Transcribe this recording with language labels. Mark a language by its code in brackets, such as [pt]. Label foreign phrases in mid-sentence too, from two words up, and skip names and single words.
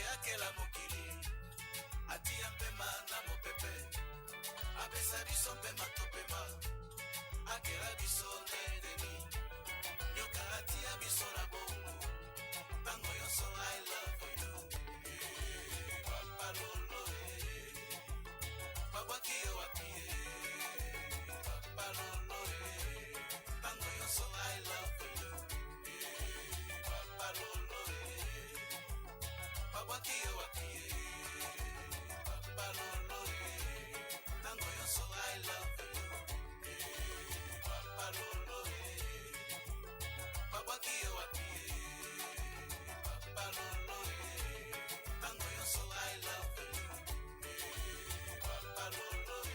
[ln] akela mokili atia mpema na mopepe apesa biso mpema topema akela biso nedeni nyoka atia biso na bongo tango yonso [en] I love you [ln] papa lolo babwaki yo wapi papa lolo tango yonso [en] I love you [ln] papa lolo babwaki yo wapi papa lolo tango yonso [en] I love you [ln] papa lolo babwaki yo wapi papa lolo tango yonso [en] I love you [ln] papa lolo